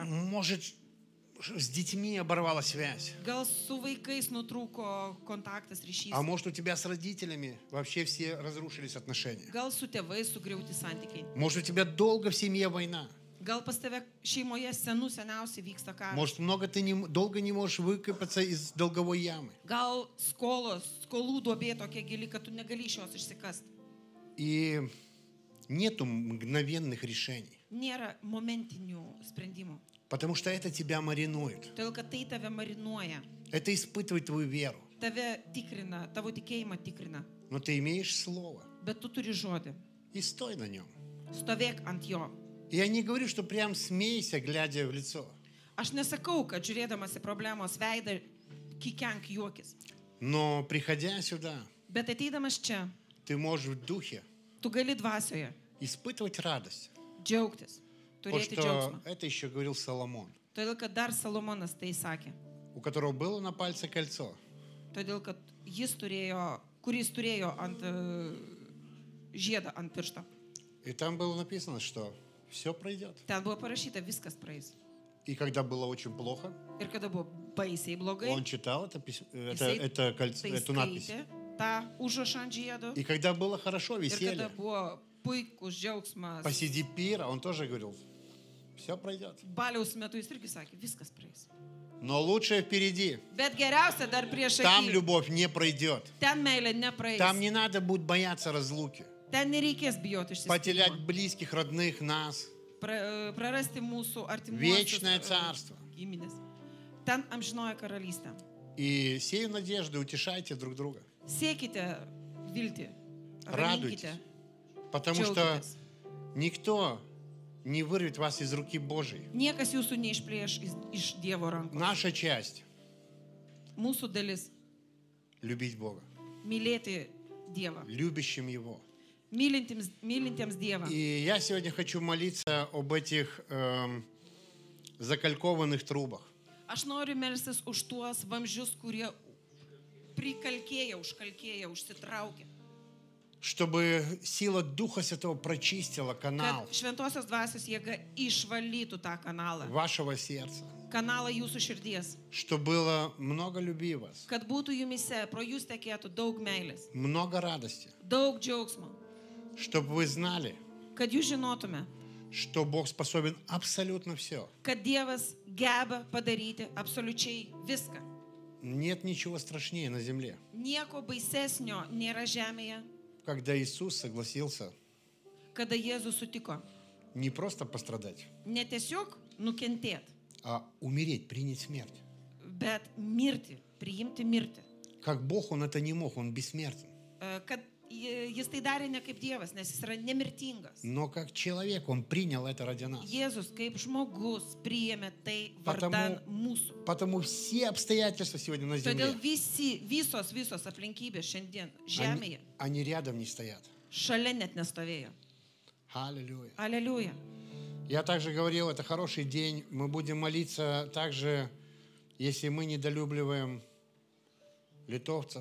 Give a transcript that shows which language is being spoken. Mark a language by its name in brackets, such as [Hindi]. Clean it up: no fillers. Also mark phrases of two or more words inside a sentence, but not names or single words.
[Russian] Может, с детьми оборвала связь. [Lithuanian] Gal su vaikais nutrūko kontaktas, ryšys. [Russian] А может, у тебя с родителями вообще все разрушились отношения. [Lithuanian] Gal su tėvais sugriauti santykiai. [Russian] Может, у тебя долго в семье война. [Lithuanian] Gal pas tave šeimoje seniausiai vyksta karas. [Russian] Может, долго не можешь выкопаться из долговой ямы. [Lithuanian] Gal skolų duobė tokia gili, kad tu negali iš jos išsikasti. [Russian] И нету мгновенных решений. [Lithuanian] Nėra momentinių sprendimų. [Russian] Потому что это тебя маринует. [Lithuanian] Todėl, kad tai tave marinuoja. [Russian] Это испытывает твою веру. [Lithuanian] Tave tikrina, tavo tikėjimą tikrina. [Russian] Но ты имеешь слово. [Lithuanian] Bet tu turi žodį. [Russian] И стой на нем. [Lithuanian] Stovėk ant jo. [Russian] И я не говорю, что прям смейся, глядя в лицо. [Lithuanian] Aš nesakau, kad žiūrėdamas į problemos veidą, kikenk juokis. [Russian] Но приходя сюда, [Lithuanian] Bet ateidamas čia, [Russian] ты можешь в духе [Lithuanian] tu gali dvasioje [Russian] испытывать радость. [Lithuanian] džiaugtis, [Russian] Потому [Lithuanian] turėti [Russian] что [Lithuanian] džiaugsmą. [Russian] это еще говорил Соломон, [Lithuanian] Todėl, kad dar Salomonas tai sakė. [Russian] у которого было на пальце кольцо. [Lithuanian] Todėl, kad kuris turėjo ant žiedą ant piršto. [Russian] И там было написано, что все пройдет. [Lithuanian] Ten buvo parašyta, viskas praeis. [Russian] И когда было очень плохо, [Lithuanian] Ir kada buvo baisiai blogai, [Russian] он читал [Lithuanian] Jisai tai [Russian] эту надпись. [Lithuanian] skaitė tą užrašą ant žiedo. [Russian] И когда было хорошо, [Lithuanian] Ir kada [Russian] веселье, [Lithuanian] buvo puikus džiaugsmas, [Russian] посреди пира, он тоже говорил, все пройдет. [Lithuanian] baliaus metu jis irgi sakė, viskas praeis. [Russian] Но лучшее впереди. [Lithuanian] Bet geriausia dar prieš [Russian] Там [Lithuanian] akį. [Russian] любовь не пройдет. [Lithuanian] Ten meilė nepraeis. [Russian] Там не надо будет бояться разлуки. [Lithuanian] Ten nereikės bijoti [Russian] Потерять [Lithuanian] išsiskyrimo. [Russian] близких, родных, нас. [Lithuanian] Prarasti mūsų [Russian] Вечное [Lithuanian] artimuosius [Russian] царство. [Lithuanian] giminės. Ten amžinoji karalystė. [Russian] И сею надежды, утешайте друг друга. [Lithuanian] Siekite viltį. [Russian] Радуйтесь. [Lithuanian] Raminkite. [Russian] Потому что [Lithuanian] Džiaukitės. [Russian] никто не вырвет вас из руки Божьей. [Lithuanian] Niekas jūsų neišplėš iš Dievo rankų. [Russian] Наша часть [Lithuanian] Mūsų dalis – [Russian] любить Бога, – [Lithuanian] mylėti Dievą. [Russian] любящим Его. [Lithuanian] Mylintiems Dievą. [Russian] И я сегодня хочу молиться об этих закалькованных трубах. [Lithuanian] Aš noriu melstis už tuos vamzdžius, kurie prikalkėja, užkalkėja, užsitraukia. [Russian] чтобы сила Духа Святого прочистила канал [Lithuanian] Kad šventosios dvasios jėga išvalytų tą kanalą. [Russian] вашего сердца, [Lithuanian] Kanalą jūsų širdies. [Russian] что было много любви в вас, [Lithuanian] Kad būtų jumise, pro jūs tekėtų daug meilės, [Russian] много радости, [Lithuanian] daug džiaugsmo. [Russian] чтобы вы знали, [Lithuanian] Kad jūs žinotume, [Russian] что Бог способен абсолютно все. [Lithuanian] kad Dievas geba padaryti absoliučiai viską. [Russian] Нет ничего страшнее на земле, [Lithuanian] Nieko baisesnio nėra žemėje, [Russian] когда Иисус согласился [Lithuanian] kada Jėzus sutiko. [Russian] не просто пострадать, [Lithuanian] Ne tiesiog nukentėti, [Russian] а умереть, принять смерть. [Lithuanian] bet mirti, priimti mirtį. [Russian] Как Бог Он это не мог, Он бессмертен. [Lithuanian] Kad jis tai darė ne kaip Dievas, nes jis yra nemirtingas. [Russian] Но как человек Он принял это ради нас. [Lithuanian] Jėzus kaip žmogus priėmė tai vardan mūsų. [Russian] Потому все обстоятельства сегодня на [Lithuanian] Todėl [Russian] земле, [Lithuanian] visos aplinkybės šiandien žemėje [Russian] они рядом не стоят. [Lithuanian] šalia net nestovėjo. [Russian] Аллилуйя. [Lithuanian] Aleliuja. [Russian] Я также говорил, это хороший день. Мы будем молиться также, если мы недолюбливаем литовцев,